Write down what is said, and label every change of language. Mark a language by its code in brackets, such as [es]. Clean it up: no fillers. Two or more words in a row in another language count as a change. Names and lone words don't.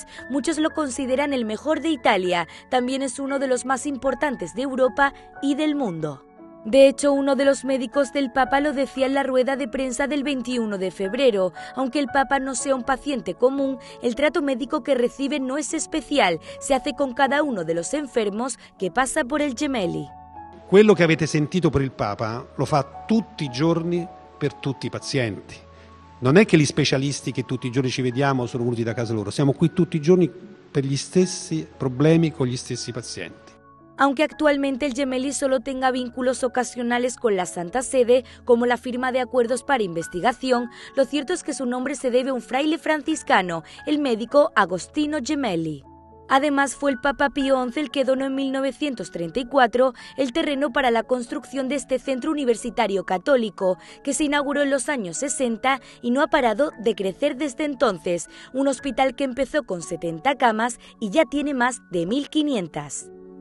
[es] Muchos lo consideran el mejor de Italia. También es uno de los más importantes de Europa y del mundo. De hecho, uno de los médicos del Papa lo decía en la rueda de prensa del 21 de febrero. Aunque el Papa no sea un paciente común, el trato médico que recibe no es especial. Se hace con cada uno de los enfermos que pasa por el Gemelli. [it] Quello che avete sentito per il Papa lo fa tutti i giorni per tutti i pazienti. Non è che gli specialisti che tutti i giorni ci vediamo sono venuti da casa loro, siamo qui tutti i giorni per gli stessi problemi con gli stessi pazienti. [es] Aunque actualmente el Gemelli solo tenga vínculos ocasionales con la Santa Sede, como la firma de acuerdos para investigación, lo cierto es que su nombre se debe a un fraile franciscano, el médico Agostino Gemelli. Además, fue el Papa Pío XI el que donó en 1934 el terreno para la construcción de este centro universitario católico, que se inauguró en los años 60 y no ha parado de crecer desde entonces, un hospital que empezó con 70 camas y ya tiene más de 1.500.